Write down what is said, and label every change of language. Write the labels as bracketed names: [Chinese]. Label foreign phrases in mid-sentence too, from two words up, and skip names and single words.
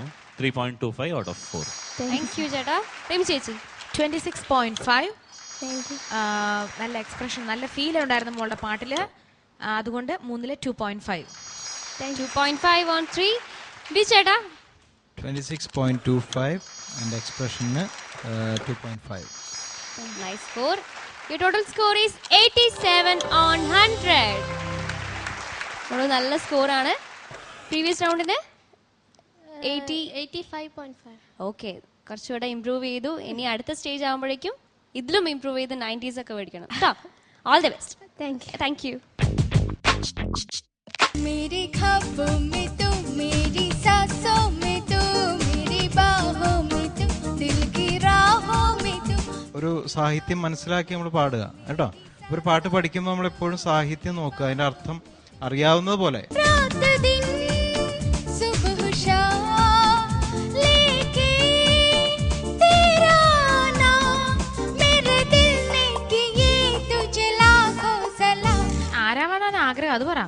[English] 3.25 out of 4. thank you [Malayalam] ചേട്ടാ. റിമി ചേച്ചി 26.5. നല്ല എക്സ്പ്രഷൻ, നല്ല ഫീൽ ഉണ്ടായിരുന്നു മോളുടെ പാട്ടില്. അതുകൊണ്ട് 3-ലെ 2.5. [English] 2.5 on 3. ബി ചേട്ടാ 26.25 and expression 2.5. Nice score. Your total score is 87 on 100. [Malayalam] ഒരു നല്ല സ്കോർ ആണ്. [English] previous roundinu [Malayalam] 85.5. ഓക്കെ, കുറച്ചുകൂടെ ഇംപ്രൂവ് ചെയ്തു. ഇനി അടുത്ത സ്റ്റേജ് ആകുമ്പോഴേക്കും ഇതിലും ഇംപ്രൂവ് ചെയ്ത് 90s ഒക്കെ മേടിക്കണം കേട്ടോ. [English] All the best. Thank you. [Hindi] मेरी ख्वाबों में तू, मेरी सांसों में तू, मेरी बाहों में तू, [Malayalam] ഒരു സാഹിത്യം മനസ്സിലാക്കി നമ്മൾ പാടുക കേട്ടോ. ഒരു പാട്ട് പഠിക്കുമ്പോൾ നമ്മൾ എപ്പോഴും സാഹിത്യം നോക്കുക, അതിന്റെ അർത്ഥം അറിയാവുന്നത് പോലെ. ആരാവാനാണ് ആഗ്രഹം അത് പറ.